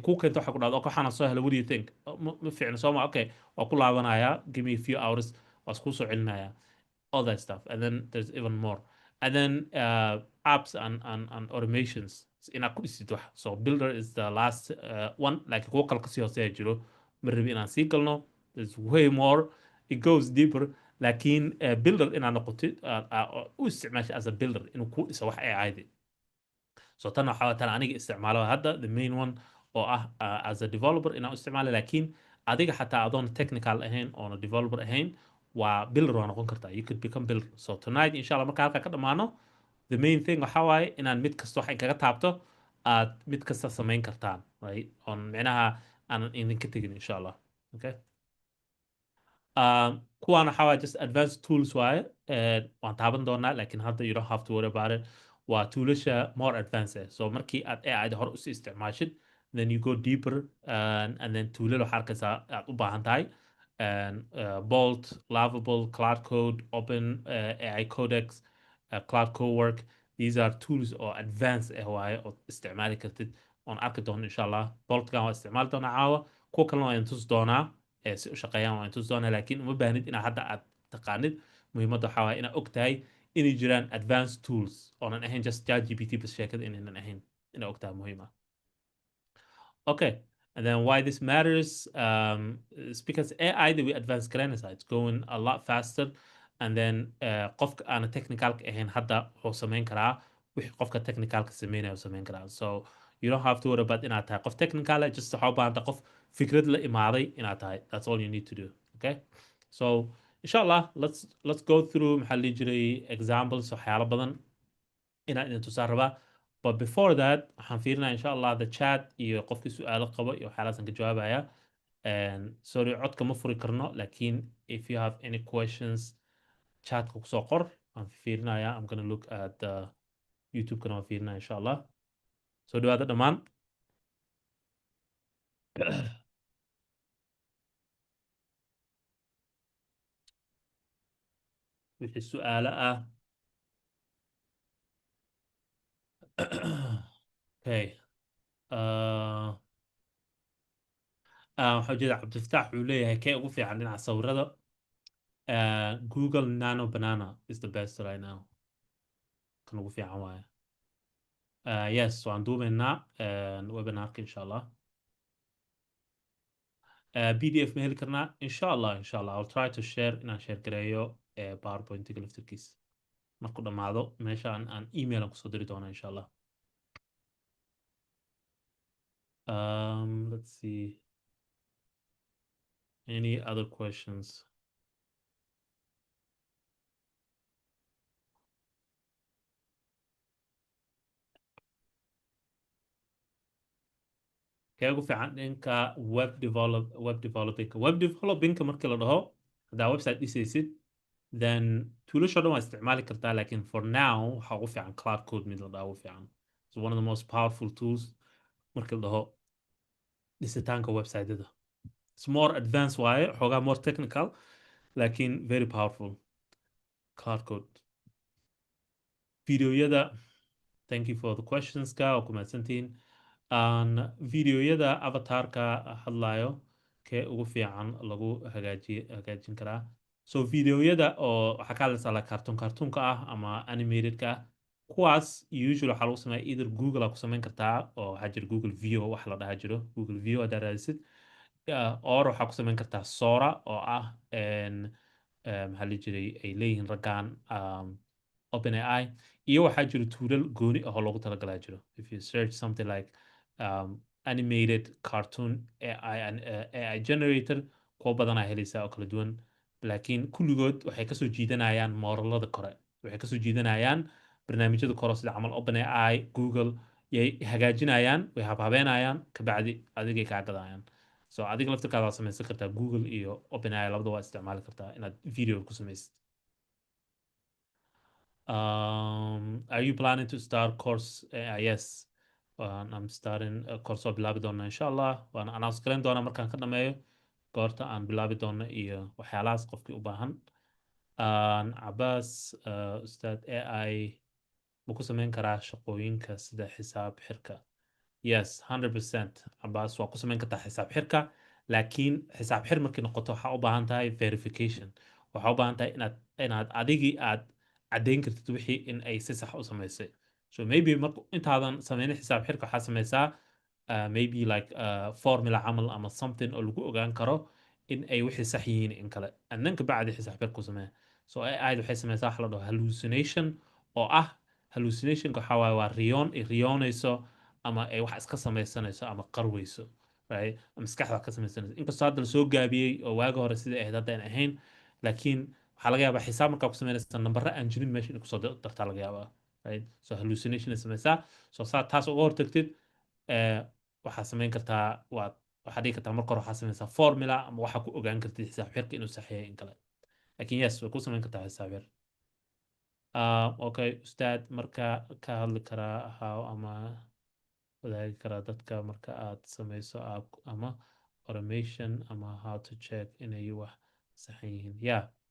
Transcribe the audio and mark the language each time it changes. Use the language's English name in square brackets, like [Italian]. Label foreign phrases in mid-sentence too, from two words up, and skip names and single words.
[Somali] kuu keento waxa ku dhahdo okay waxaana soo hela [English] what do you think [Somali] ma fiicna soo ma okay waa ku laabanayaa [English] give me a few hours [Somali] waa iskuu soo celinayaa [English] all that stuff and then there's even more and then apps and automations [Somali] inaad ku dhisid wax [English] so builder is the last one like [Somali] kuwo kale kasii hooseeya jiro ma rabi inaan sii galno [English] there's way more it goes deeper [Somali] laakiin builder inaad noqotid u isticmaasha [English] as a builder [Somali] inuu ku dhiso wax ay caadi so tan waxaa tan aniga isticmaalo hadda [English] the main one [Somali] oo ah [English] as a developer [Somali] inaan isticmaalo laakiin adiga xataa adoon technical ahayn oona developer ahayn waa builder waa noqon kartaa [English] you could become builder so tonight [Arabic] insha allah [Somali] marka halka ka dhamaano [English] the main thing [Somali] waxaa waaye inaan mid kasta wax kaga taabto aad mid kasta samayn kartaan [English] right on [Somali] micnaha aanan idinka tegin [Arabic] insha allah [Somali] okay kuwaan waxaa waaye [English] just advanced tools [Somali] waaye waan taaban doonaa laakiin hadda [English] you don't have to worry about it [Somali] waa toolasha [English] more advanced [Somali] so markii aad AI hore usii isticmaashid [English] then you go deeper and then [Somali] toolal waxaa arkaysaa aad u baahan tahay bolt lovable cloud code open AI codex cloud cowork [English] these are tools [Somali] oo advanced waaye oo isticmaali kartid oon arki doono [Arabic] insha allah [Somali] boltkan waa isticmaali doonaa caawa kuwa kalena waa intus doonaa si u shaqeeyaan waa intus doonaa laakiin uma baahnid inaad hadda aad taqaanid muhiimadda waxaa waaye inaad og tahay inay jiraan [English] advanced tools [Somali] oonan ahayn just ChatGPT bas sheekada inaynan ahayn inaad og tahay muhiim ah [English] okay and then why this matters is because AI that we advanced garanaysa it's going a lot faster and then [Somali] qofka aana technicalka ahayn hadda wuxuu samayn karaa wixii qofka technicalka sameynaya uu samayn karaa [English] so you don't have to worry [Somali] about inaad tahay qof technical just waxaa u baahanta qof fikrad la imaaday inaad tahay [English] that's all you need to [Somali] do okay so inshallah [English] let's go through [Somali] maxaa la jiray examples waxyaalo badan inaan idin tusaa rabaa [English] but before that [Somali] waxaan fiirinaya [Arabic] insha allah [English] the chat [Somali] iyo qofkii su-aalo qabo iyo waxyaalahaasaan ka jawaabaya sorry codka ma furi karno laakiin [English] if you have any questions [Somali] chatka kusoo qor waan fiirinaya [English] I'm gonna look at [Somali] youtube-kana waan fiirinaya [Arabic] insha allah [Somali] soo dhawaada dhammaan wixii su-aalo ah okay waxaa jeeda cabdifataax wuxuu leeyahay kee ugu fiican dhinaca sawirada Google Nano Banana [English] is the best right now [Somali] kan ugu fiican waaye yes waan duubaynaa webinarka [Arabic] insha allah [Somali] PDF ma heli karnaa [Arabic] insha allah [English] I'll try to share [Somali] inaan share gareeyo PowerPoint-ga laftirkiisa markuu dhammaado meesha aan email aan kusoo diri doonaa [Arabic] insha allah [English] let's see any other questions [Somali] kee ugu fiican dhanka web developingka markii la dhaho haddaa website dhisaysid then toolasho dhan waa isticmaali kartaa laakiin [English] for now [Somali] waxaa ugu fiican cloud code mid la dhaho ugu fiican [English] it's one of the most powerful tools [Somali] markii la dhaho dhisitaanka website-ada [English] it's more advanced [Somali] waaye xoogaa [English] more technical laakiin very powerful cloud code videoyada thank you for the questions [Somali] ka oo ku mahadsantihiin videoyada avatarka hadlayo kee ugu fiican lagu hagaajin karaa so videoyada oo waxaa ka hadlaysaa cartoonka ah ama animatedka ah kuwaas usually waxaa lagu sameeya either Google aa ku samayn kartaa oo waxaa jira Google View wax la dhaha jiro Google View haddaa raadisid or waxaa ku samayn kartaa Sora oo ah maxaa la jiray ay leeyihiin raggaan OpenAI iyo waxaa jiro tuulal gooni ah oo loogu talagalaa jiro [English] if you search something like animated cartoon AI generator [Somali] kuwa badanaa helaysaa oo kala duwan laakiin kulligood waxay kasoo jiidanayaan mooralada kore waxay kasoo jiidanayaan barnaamijyada kore sida camal OpenAI Google yay hagaajinayaan way habhabeynayaan kabacdi adigay kaa gadayaan so adiga laftirkaada waa samaysan kartaa Google iyo OpenAI labada waa isticmaali kartaa inaad video ku samaysid [English] are you planning to start course? Yes. I'm starting a course [Somali] oo bilaabi doona [Arabic] insha Allah [Somali] waan announce garan doona markaan ka dhameeyo goorta aan bilaabi doono iyo waxyaalahaas qofkii u baahan Cabaas ustaad AI ma ku samayn karaa shaqooyinka sida xisaab xirka yes 100% Cabaas waa ku samayn kartaa xisaab xirka laakiin xisaab xir markii noqoto waxaa u baahan tahay verification waxaa u baahan tahay inaad adigii aad caddayn kartid wixii in ay si sax u samaysay so maybe marka intaadan sameynin xisaab xirka waxaa samaysaa [English] maybe like formula [Somali] camal ama something oo lagu ogaan karo in ay wixii sax yihiin in kale and then kabacdi xisaab xirku samee so AI waxay samaysaa wax la dhaho hallucination oo ah hallucinationka waxaa waaye waa riyoon ay riyoonayso ama ay wax iska samaysanayso ama qarweyso right maskaxda ka samaysanayso inkastoo hadda lasoo gaabiyey oo waagi hore sidai ahayd hadda aan ahayn laakiin waxaa laga yaabaa xisaab markaa ku samaynaysa nambare aan jirin meesha inay kusoo dartaa laga yaabaa [English] right so hallucination [Somali] ay samaysaa so saa taas uga hortagtid waxaa samayn kartaa waxaa dhigi kartaa marka hore waxaa samaysaa formula ama waxaa ku ogaan kartid xisaab xirka inuu saxeeyay in kale laakiin yes way ku samayn kartaa xisaab xir okay ustaad marka ka hadli karaa how ama wadaagi karaa dadka marka aad samayso app ama automation ama [English] how to check [Somali] inay wax saxan yihiin yeah